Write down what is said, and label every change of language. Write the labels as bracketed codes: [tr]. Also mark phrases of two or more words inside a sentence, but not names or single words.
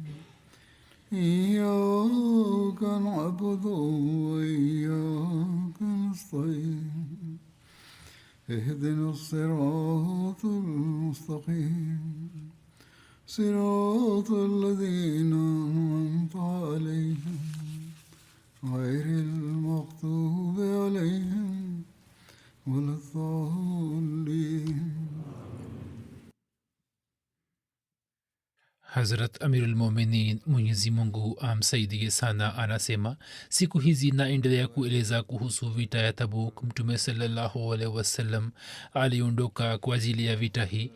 [ar] إياك نعبد وإياك نستعين اهدنا الصراط المستقيم صراط الذين أنعمت عليهم غير المغضوب عليهم ولا الضالين. [sw] Hazrat [ar] أمير المؤمنين [sw] Mwenyezi Mungu amsaidie sana anasema siku hizi naendelea kueleza kuhusu vita ya Tabuk. Mtume [ar] صلى الله عليه وسلم [sw] aliondoka kwa ajili ya vita hii.